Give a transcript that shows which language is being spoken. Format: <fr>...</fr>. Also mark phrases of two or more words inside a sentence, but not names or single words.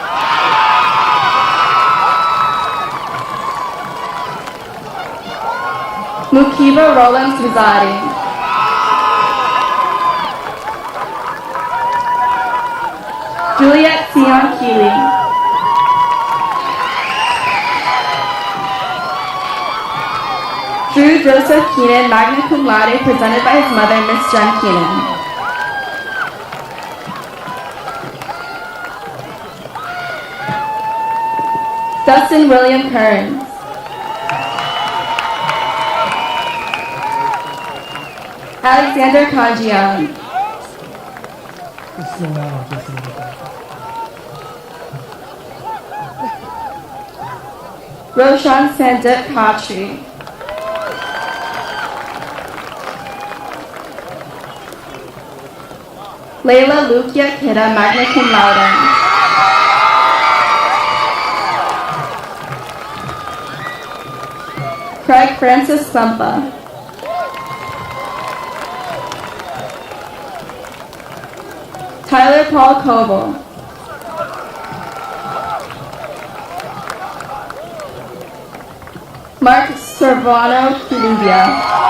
<en>Mukiba Roland Kazadi. Juliet Sion Keeley. Drew Joseph Keenan,</en> <la>magna cum laude,</la> <en>presented by his mother, Miss Jen Keenan. Dustin William Kearns. Alexander Kanjian. Roshan Sandip Khatri. Layla Lukia Kidda,</en> <la>magna cum laude.</la> <en>Craig Francis Sumpa. Tyler Paul Coble. Mark Servano Columbia.</en>